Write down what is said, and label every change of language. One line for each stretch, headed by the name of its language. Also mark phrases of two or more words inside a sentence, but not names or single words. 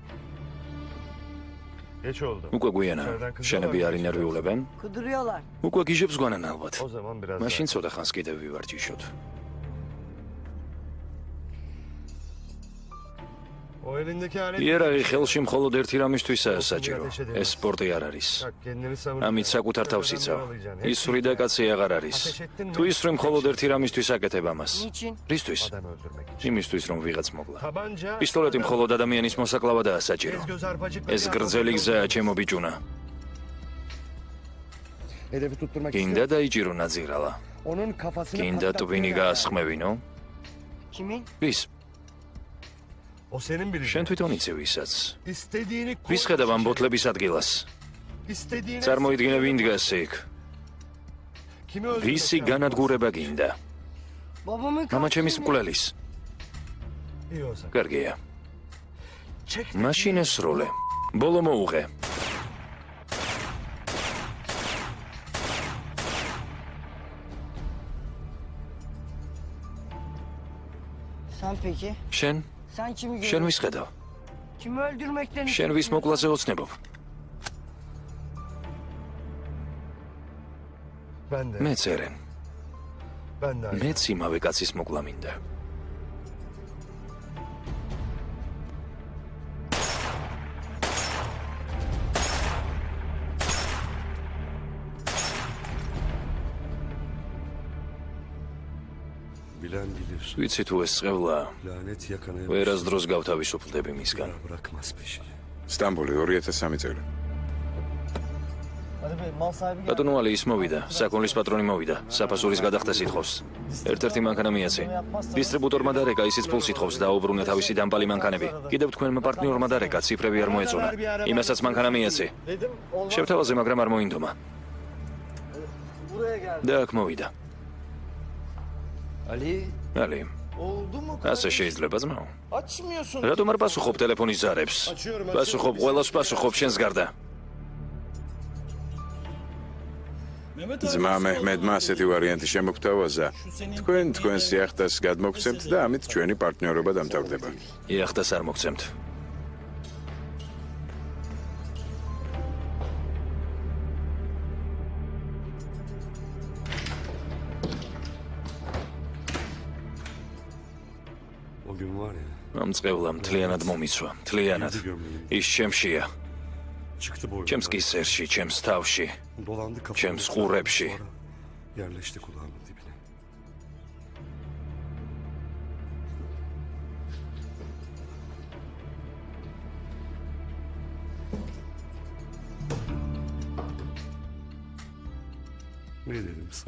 Turkish: Geç oldu.
Georgian: უკვე გვიანა. შენები არ ინერვიულებენ?
Turkish: Kuduruyorlar.
Georgian: უკვე გიჟებს გვანან ალბათ.
Turkish: O zaman biraz
Georgian: მაშინ ცოტა ხანს კიდევ ვივარჯიშოთ.
Turkish: O elindeki alet...
Georgian: იერაღი ხელში მხოლოდ ერთი რამისთვისაა საჭირო. ეს სპორტი არ არის.
Turkish: Bak kendini savun.
Georgian: ამით საკუთარ თავს იცავ. ისვრი და კაცი აღარ არის. თუ ისვრი მხოლოდ ერთი რამისთვის აკეთებ ამას.
Turkish: Niçin?
Georgian: რისთვის?
Turkish: Adam öldürmek için.
Georgian: იმისთვის რომ ვიღაც მოგლა.
Turkish: Tabanca...
Georgian: პისტოლეტი მხოლოდ ადამიანის მოსაკლავადაა საჭირო.
Turkish: Ez göz arpacık...
Georgian: ეს გრძელი გზაა, ჩემო ბიჭუნა.
Turkish: Hedefi tutturmak
Georgian: გინდა დაიჭირო ნაძირალა.
Turkish: Onun kafasını...
Georgian: გინდა ტვინი გაასხმევინო?
Turkish: Kimin?
Georgian: ვის?
Turkish: O senin bileceğin.
Georgian: შენ თვითონ იცი ვისაც.
Turkish: İstediğini...
Georgian: ვის ხედავ ამ ბოთლების ადგილას?
Turkish: İstediğini...
Georgian: წარმოიდგინე ვინ დგას იქ.
Turkish: Kimi öldürmek...
Georgian: ვისი განადგურება გინდა?
Turkish: Babamın
Georgian: მამა ჩემის
Turkish: katilini.
Georgian: მკვლელის.
Turkish: İyi o zaman.
Georgian: კარგია.
Turkish: Çek...
Georgian: მაშინ ესროლე. ბოლო მოუღე.
Turkish: Sen peki?
Georgian: შენ?
Turkish: Sen kimi
Georgian: შენ
Turkish: görüyorsun?
Georgian: ვის ხედავ?
Turkish: Kimi öldürmekten
Georgian: შენ ვის მოკლაზე ოცნებობ?
Turkish: Ben de.
Georgian: მეც ერენ.
Turkish: Ben de.
Georgian: მეც იმავე კაცის მოკლა მინდა.
Turkish: Bilen bilir.
Georgian: ვიცი თუ ეს წევლა
Turkish: Lanet yakana
Georgian: ვერასდროს გავთავისუფლდები მისგან.
Turkish: bırakmaz peşini.
Georgian: სტამბული 2003 წელი. Hadi be mal sahibi gel. ბატონო ალი ის მოვიდა, საკონლის პატრონი მოვიდა, საფასურის გადახდეს ითხოვს. ერთ-ერთი მანქანა მიაცე. დისტრიბუტორმა დარეკა, ისიც ფულს ითხოვს, დაუბრუნე თავისი დამპალი მანქანები. კიდევ თქვენმა პარტნიორმა დარეკა, ციფრები არ მოეწონა. იმასაც მანქანა მიაცე.
Turkish: Dedim olmaz.
Georgian: შევთავაზე, მაგრამ არ მოინდომა.
Turkish: Buraya gel.
Georgian: და აქ მოვიდა.
Turkish: Ali,
Georgian: ალი,
Turkish: oldu mu?
Georgian: ასე შეიძლება ძმაო?
Turkish: Açmıyorsun.
Georgian: რატომ არ პასუხობ ტელეფონის ზარებს? პასუხობ, ყველას პასუხობ შენს გარდა. Mehmet ძმა მეჰმედმა ასეთი ვარიანტი შემოგთავაზა. თქვენ თქვენს იახტას გადმოგცემთ და ამით ჩვენი პარტნიორობა დამთავრდება. იახტას არ მოგცემთ.
Turkish: O gün var ya.
Georgian: ამ წევლამ მთლიანად მომიცვა, მთლიანად. ის ჩემშია,
Turkish: Çıktı boynundan.
Georgian: ჩემს კისერში, ჩემს თავში.
Turkish: Dolandı kafamda. James Hurrepşi. Sonra yerleşti kulağımın dibine. Ne dedim sana?